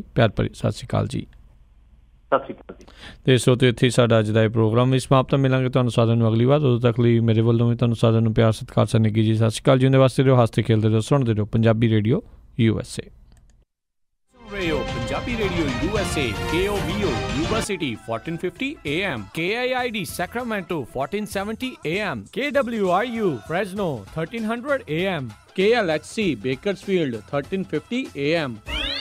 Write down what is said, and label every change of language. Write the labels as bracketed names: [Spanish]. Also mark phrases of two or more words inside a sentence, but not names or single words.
[Punjabi] ਪਿਆਰ ਭਰੀ ਸਤਿ ਸ਼੍ਰੀ ਅਕਾਲ ਜੀ। ਸਤਿ ਸ਼੍ਰੀ ਅਕਾਲ ਜੀ। ਅਤੇ ਸੋ ਤੇ ਇੱਥੇ ਸਾਡਾ ਅੱਜ ਦਾ ਇਹ ਪ੍ਰੋਗਰਾਮ ਵੀ ਸਮਾਪਤ। ਮਿਲਾਂਗੇ ਤੁਹਾਨੂੰ ਸਾਰਿਆਂ ਨੂੰ ਅਗਲੀ ਵਾਰ। ਉਦੋਂ ਤੱਕ ਲਈ ਮੇਰੇ ਵੱਲੋਂ ਵੀ ਤੁਹਾਨੂੰ ਸਾਰਿਆਂ ਨੂੰ ਪਿਆਰ ਸਤਿਕਾਰ ਸਨੇਗੀ ਜੀ। ਸਤਿ ਸ਼੍ਰੀ ਅਕਾਲ। ਜਿਉਂਦੇ ਵਾਸਤੇ ਰਹੋ, ਹੱਸਦੇ ਖੇਲਦੇ ਰਹੋ, ਸੁਣਦੇ ਰਹੋ ਪੰਜਾਬੀ ਰੇਡੀਓ USA। Punjabi Radio USA, KOVO Yuba City 1450 AM, KIID Sacramento 1470 AM, KWRU Fresno 1300 AM, KLHC Bakersfield 1350 AM.